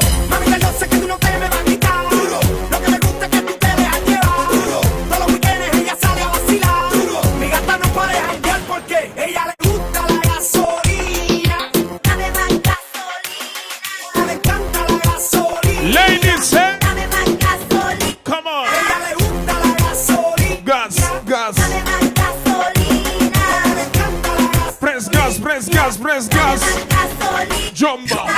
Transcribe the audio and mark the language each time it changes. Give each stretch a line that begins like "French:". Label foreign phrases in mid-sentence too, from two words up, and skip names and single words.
Spanish: Mami, ya yo sé que tú no te me vas a quitar. Lo que me gusta es que tú te dejas llevar. Todos los weekendes ella sale a vacilar. Mi gata no para de janguear porque ella le gusta la gasolina. Dame más gas,
English: Ladies, eh? Come on. Gas, gas. Press gas, press gas, press gas. Jumbo.